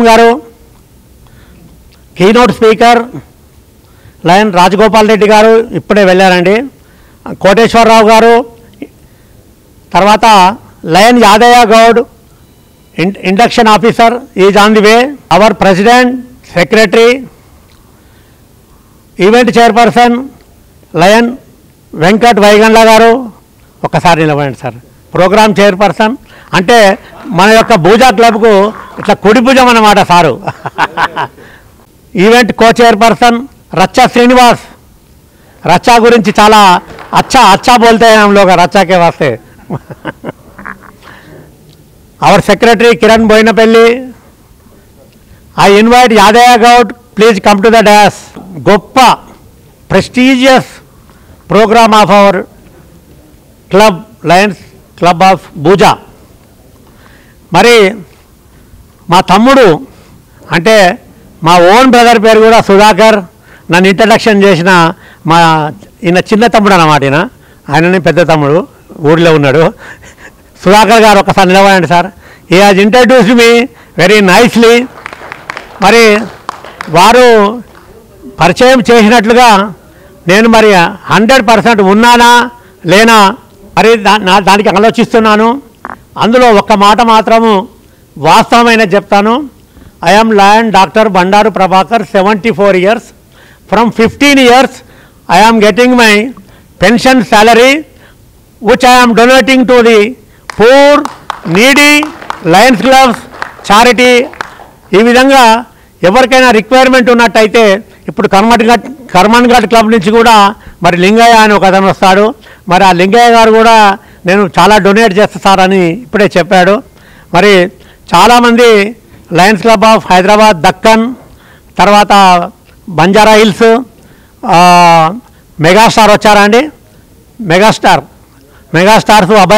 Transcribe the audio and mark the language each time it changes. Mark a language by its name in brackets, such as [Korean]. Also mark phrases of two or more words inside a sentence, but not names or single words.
[Telugu] గారు, [English] keynote speaker [Telugu] లయన్ రాజగోపాల్ రెడ్డి గారు ఇప్పుడే వెళ్ళారండి, కోటేశ్వరరావు గారు, తర్వాత లయన్ యాదయ్య గౌడ్ [English] induction officer is on the way, our president secretary event chairperson [Telugu] లయన్ వెంకట్ వైగండ్ల గారు, ఒక్కసారి నిలబడండి సార్. [English] program chairperson [Telugu] అంటే మన యొక్క భూజా క్లబ్కు ఇట్లా కుడి భుజం అన్నమాట సారు. [English] event co chairperson [Telugu] రచ్చా శ్రీనివాస్, రచ్చా గురించి చాలా [Hindi] अच्छा बोलते हम लोग रच्चा के वास्ते. [English] our secretary [Telugu] కిరణ్ బోయినపల్లి. [English] I invite యాదయ్య గౌడ్, please come to the dais. గొప్ప prestigious program of our club Lions Club of భూజా. [Telugu] మరి మా తమ్ముడు అంటే మా [English] own brother [Telugu] పేరు కూడా సుధాకర్, నన్ను ఇంట్రడక్షన్ చేసిన మా ఈయన చిన్న తమ్ముడు అన్నమాట. ఆయననే పెద్ద తమ్ముడు, ఊరిలో ఉన్నాడు. సుధాకర్ గారు ఒకసారి నిలబడండి సార్. [English] He has introduced me very nicely. [Telugu] మరి వారు పరిచయం చేసినట్లుగా నేను మరి 100% ఉన్నానా లేనా మరి దానికి ఆలోచిస్తున్నాను. అందులో ఒక్క మాట మాత్రము వాస్తవమైన చెప్తాను. [English] I am Lion Dr. Bandaru Prabhakar, 74 years. From 15 years, I am getting my pension salary, which I am donating to the poor, needy, Lions Clubs, charity. [Telugu] ఈ విధంగా ఎవరికైనా రిక్వైర్మెంట్ ఉన్నట్టయితే ఇప్పుడు కర్మన్ ఘాట్ క్లబ్ నుంచి కూడా మరి లింగయ్య అని ఒక అతను వస్తాడు. మరి ఆ లింగయ్య గారు కూడా నేను చాలా డొనేట్ చేస్తారని ఇప్పుడే చెప్పాడు. మరి చాలామంది లయన్స్ క్లబ్ ఆఫ్ హైదరాబాద్ దక్కన్, తర్వాత బంజారా హిల్స్, మెగాస్టార్ వచ్చారా అండి, మెగాస్టార్స్ అభయ